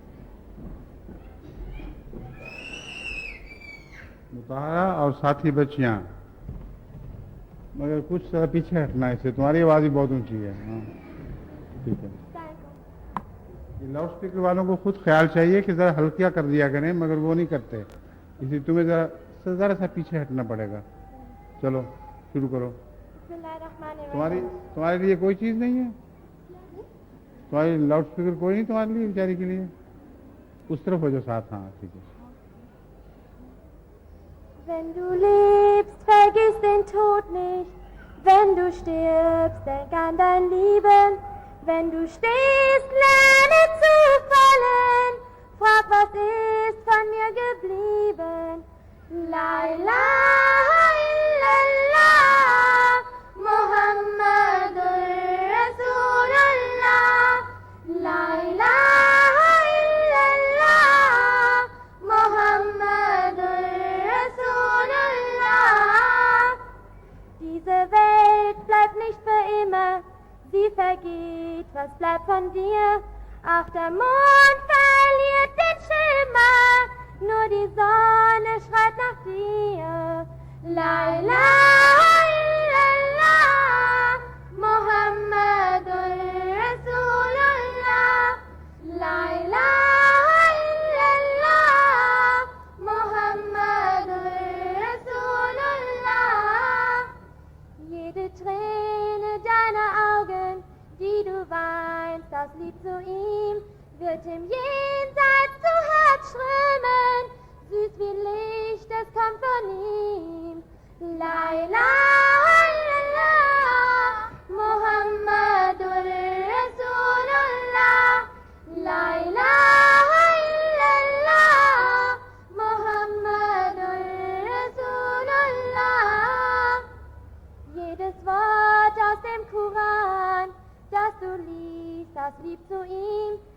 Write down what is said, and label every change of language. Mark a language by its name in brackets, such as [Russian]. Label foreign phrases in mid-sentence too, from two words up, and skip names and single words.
[Urdu] مطہرہ اور ساتھی بچیاں مگر کچھ ذرا پیچھے ہٹنا ہے اسے تمہاری آواز ہی بہت اونچی ہے ہاں ٹھیک ہے لاؤڈ اسپیکر والوں کو خود خیال چاہیے کہ ذرا ہلکیا کر دیا کریں مگر وہ نہیں کرتے اسی تمہیں ذرا سا پیچھے ہٹنا پڑے گا چلو شروع کرو تمہارے لیے کوئی چیز نہیں ہے تمہاری لاؤڈ اسپیکر کوئی نہیں تمہارے لیے بیچاری کے لیے اس طرف ہو جو ساتھ ہاں ٹھیک ہے [German] Wenn du lebst, vergiss den Tod nicht. Wenn du stirbst, denk an dein Leben. Wenn du stehst, lerne zu fallen. Frag, was ist von mir geblieben? [Arabic] لا إله إلا الله، محمد رسول الله. لا إله إلا الله، محمد رسول الله. [German] Diese Welt bleibt nicht für immer, sie vergeht, was bleibt von dir? Auch der Mond verliert den Schimmer, nur die Sonne schreit nach dir. [Arabic] لا إله إلا الله، محمد رسول الله. لا إله إلا الله، محمد رسول الله. [German] Jede Träne deiner Augen, die du weinst aus Lieb zu ihm, wird im Jenseits zu Herz strömen, süß wie Licht, es kommt von ihm. [Arabic] لا إله إلا الله، محمد رسول الله. لا إله إلا الله، محمد رسول الله. [German] Jedes Wort aus dem Koran, das du liest, aus Lieb zu ihm,